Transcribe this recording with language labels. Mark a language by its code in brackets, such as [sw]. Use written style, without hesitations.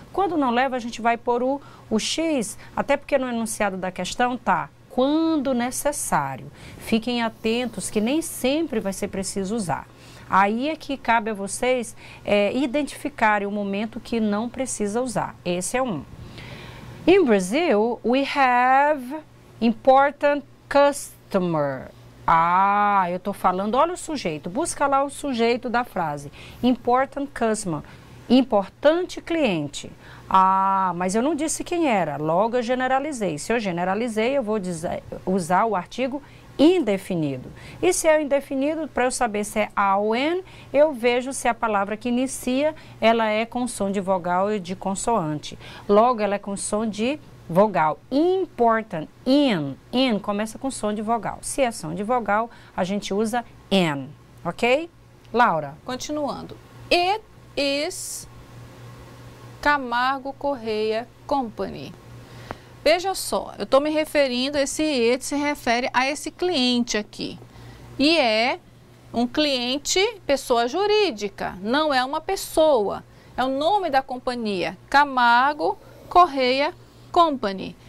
[pt] Quando não leva, a gente vai pôr o X, até porque no enunciado da questão tá quando necessário. Fiquem atentos que nem sempre vai ser preciso usar. Aí é que cabe a vocês identificarem o momento que não precisa usar. Esse é um. [en] In Brazil, we have important customer. [pt] Ah, eu estou falando, olha o sujeito, busca lá o sujeito da frase. [en] Important customer, [pt] importante cliente. Ah, mas eu não disse quem era, logo eu generalizei. Se eu generalizei, eu vou usar o artigo indefinido. E se é indefinido, para eu saber se é a ou an, eu vejo se a palavra que inicia, ela é com som de vogal e de consoante. Logo, ela é com som de vogal. Important, in começa com som de vogal. Se é som de vogal, a gente usa an, ok? Laura. Continuando. [en] It is Camargo Correia Company. [pt] Veja só, eu estou me referindo, esse it se refere a esse cliente aqui. E é um cliente, pessoa jurídica, não é uma pessoa. É o nome da companhia, Camargo Correia Company.